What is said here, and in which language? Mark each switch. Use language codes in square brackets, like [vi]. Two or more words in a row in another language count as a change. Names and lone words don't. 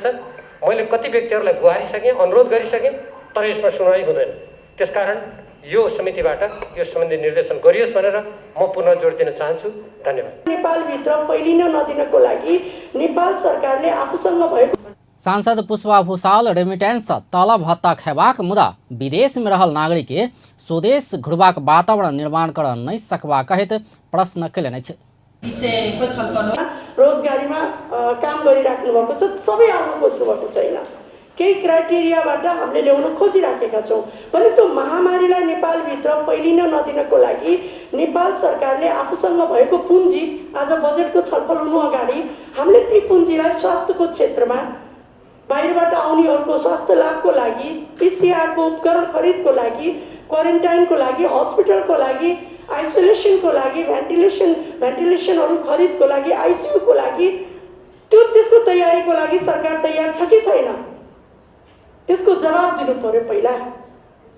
[ne] मैले कति व्यक्तिहरूलाई गुहारिसकेँ, अनुरोध गरिसकेँ, तर यसमा सुनवाई हुँदैन। त्यसकारण यो समितिबाट यो सम्बन्धी निर्देशन गरियोस् भनेर म पुनः जोड दिन चाहन्छु। धन्यवाद। नेपालभित्र फैलिन नदिनको लागि नेपाल सरकारले आफूसँग भएको [mai] सांसद पुष्पा भूषाल रेमिटेंस तलब भत्ता खेबाक मुदा विदेश में रहल नागरिक के स्वदेश घुरबाक वातावरण निर्माण कर नहीं सकबा कहैत प्रश्न कयलनि अछि। [ne] रोजगारीमा काम गरिराख्नु भएको छ, सबै आउनु खोज्नु भएको छैन। केही क्राइटेरियाबाट हामीले ल्याउन खोजिराखेका छौँ भने त्यो महामारीलाई नेपालभित्र फैलिन नदिनको लागि नेपाल सरकारले आफूसँग भएको पुँजी आज बजेटको छलफल हुनु अगाडि हामीले ती पुँजीलाई स्वास्थ्यको क्षेत्रमा बाहिरबाट आउनेहरूको स्वास्थ्य लाभको लागि, पीसीआरको उपकरण खरिदको लागि, क्वारेन्टाइनको लागि, हस्पिटलको लागि, आइसोलेसनको लागि, भेन्टिलेसनहरू खरिदको लागि, आइसियूको लागि त्यसको तयारीको लागि सरकार तयार छ कि छैन त्यसको जवाब दिनु पर्यो पहिला।